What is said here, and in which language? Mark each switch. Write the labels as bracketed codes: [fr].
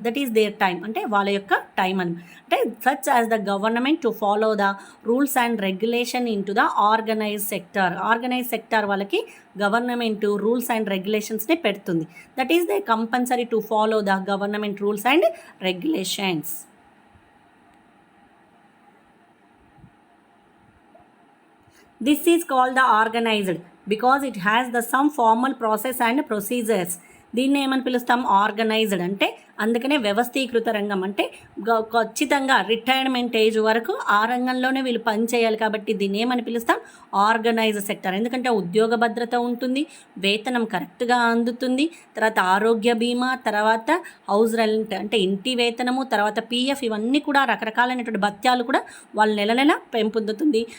[en] that is their time, [te] అంటే వాళ్ళ యొక్క టైం అని. అంటే [en] Such as the government to follow the rules and regulation into the organise sector. [te] Organise sector వాళ్ళకి government rules and రెగ్యులేషన్స్ని పెడుతుంది. [en] That is the compulsory to follow the government rules and regulations. This is called the organized because it has the some formal process and procedures. [te] దీన్ని ఏమని పిలుస్తాం? Organised. అంటే అందుకనే వ్యవస్థీకృత రంగం. అంటే ఖచ్చితంగా రిటైర్మెంట్ ఏజ్ వరకు ఆ రంగంలోనే వీళ్ళు పని చేయాలి కాబట్టి దీన్ని ఏమని పిలుస్తాం? Organised sector. ఎందుకంటే ఉద్యోగ భద్రత ఉంటుంది, వేతనం కరెక్ట్గా అందుతుంది, తర్వాత ఆరోగ్య బీమా, తర్వాత హౌస్ రెంట్ అంటే ఇంటి వేతనము, తర్వాత పిఎఫ్, ఇవన్నీ కూడా రకరకాలైనటువంటి భత్యాలు కూడా వాళ్ళు నెల నెల పెంపొందుతుంది.